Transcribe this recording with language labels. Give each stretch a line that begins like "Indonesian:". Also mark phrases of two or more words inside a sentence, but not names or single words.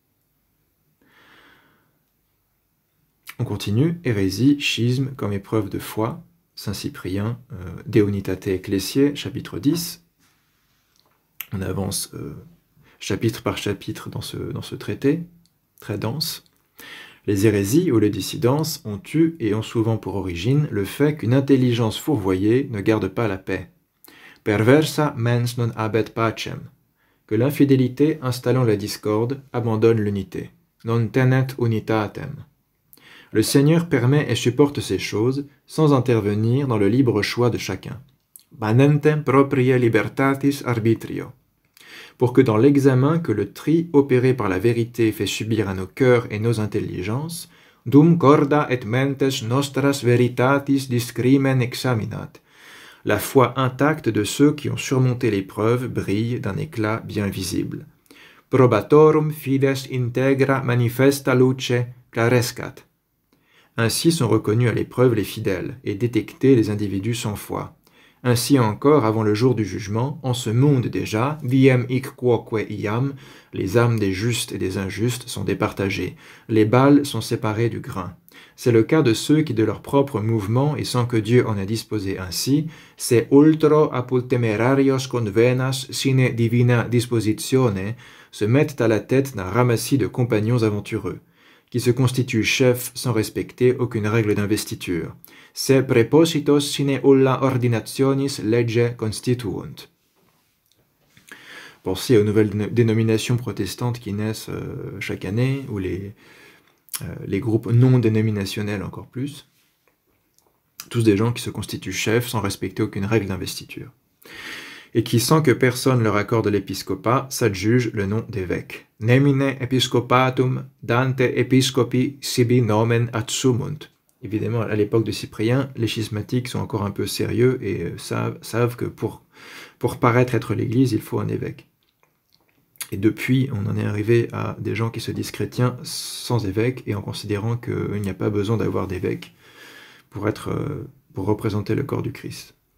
French: On continue, hérésie, schisme comme épreuve de foi, saint Cyprien, De Unitate Ecclesiae, chapitre 10. On avance chapitre par chapitre dans ce traité, très dense. Les hérésies ou les dissidences ont eu et ont souvent pour origine le fait qu'une intelligence fourvoyée ne garde pas la paix.
Latin: Perversa mens non habet pacem,
French: que l'infidélité installant la discorde abandonne l'unité.
Latin: Non tenet unitatem.
French: Le Seigneur permet et supporte ces choses sans intervenir dans le libre choix de chacun.
Latin: Manentem propria libertatis arbitrio.
French: Pour que dans l'examen que le tri opéré par la vérité fait subir à nos cœurs et nos intelligences,
Latin: dum corda et mentes nostras veritatis discrimen examinat,
French: la foi intacte de ceux qui ont surmonté l'épreuve brille d'un éclat bien visible.
Latin: Probatorum fides integra manifesta luce clarescat.
French: Ainsi sont reconnus à l'épreuve les fidèles et détectés les individus sans foi. Ainsi encore, avant le jour du jugement, en ce monde déjà,
Latin: diem hic quoque iam,
French: les âmes des justes et des injustes sont départagées, les balles sont séparées du grain. C'est le cas de ceux qui, de leur propre mouvement et sans que Dieu en ait disposé ainsi,
Latin: se ultro apud temerarios convenas sine divina dispositione,
French: se mettent à la tête d'un ramassis de compagnons aventureux, qui se constituent chefs sans respecter aucune règle d'investiture.
Latin: Se prepositos sine ulla ordinationis lege constituunt.
French: Pensez aux nouvelles dénominations protestantes qui naissent chaque année, ou les groupes non dénominationnels encore plus. Tous des gens qui se constituent chefs sans respecter aucune règle d'investiture. Et qui, sans que personne leur accorde l'épiscopat, s'adjugent le nom d'évêque.
Latin: Nemine episcopatum dante episcopi sibi nomen adsumunt.
French: Évidemment, à l'époque de Cyprien, les schismatiques sont encore un peu sérieux et savent que pour paraître être l'Église, il faut un évêque. Et depuis, on en est arrivé à des gens qui se disent chrétiens sans évêque, et en considérant qu'il n'y a pas besoin d'avoir d'évêque pour représenter le corps du Christ.